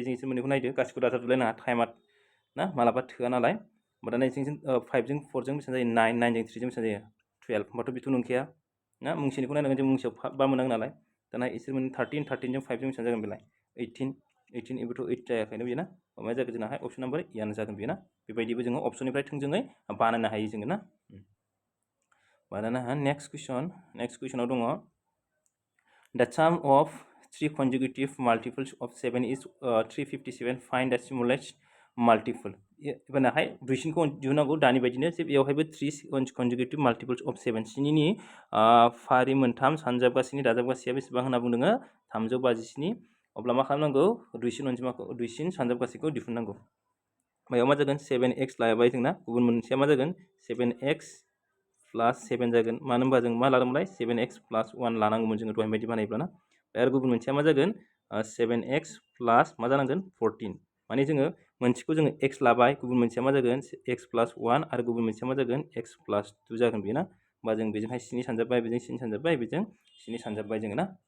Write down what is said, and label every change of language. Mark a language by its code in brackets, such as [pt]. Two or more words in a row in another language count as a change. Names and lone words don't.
[brx] जों एसे मोननैखौ नायदो गासिखौबो दाजाबजोबलायनाङा टाइमा ना मालाबा थोआ नालाय होमबा दाना जों 5 जों 4 जों बेसेबां जायो 9 9 जों 3 जों बेसेबां जायो 12 होमबाथ' बेथ' नंखाया ना मुंसेनिखौ नायनांगोन जों मुंसेयाव 5 मोनांगोन नालाय दाना इसोर मोन 13 जों 5 जों बेसेबां जागोन बेलाय 18 बेबोथ' 8 जायाखैना बेयो ना मा जागोन जोंनाहाय [en] option number [brx] यानो जागोन बेयो ना बेबायदिबो जोङो अप्शननिफ्राय थोंजोङै बानायनो हायो जोङो ना बानायनो नेक्स्ट कुइसनाव दङ [en] the sum of 3 consecutive multiples of 7 is 357 find the simulate multiple [brx] एबारनाहाय दुइसिनखौ दिहुननांगौ दानि बायदिनो जे बेयावहायबो [en] 3 consecutive multiples of [brx] 7 स्निनि फारि मोनथाम सानजाबगासेनि दाजाबगासेया बेसेबां होनना बुंदोङो 357 अब्ला मा खालामनांगौ दुइसिन सानजाबगासेखौ दिहुननांगौ मायाव मा जागोन 7x लाबाय जोंना गुबुन मोनसेया मा जागोन 7x प्लास 7 जागोन मानो होनबा जों मा लादोंमोनलाय 7x प्लास 1 लानांगौमोन जोङो दहाय बायदि बानायब्लाना आरो गुबुन मोनसेया मा जागोन 7x प्लास मा जानांगोन 14 माने जोङो मोनसेखौ जोङो x लाबाय गुबुन मोनसेया मा जागोन x प्लास 1 आरो गुबुन मोनसेया मा जागोन x प्लास 2 जागोन बेना होमबा जों बेजोंहाय 7 सानजाबबाय बेजों 7 सानजाबबाय बेजों 7 सानजाबबाय जोङो ना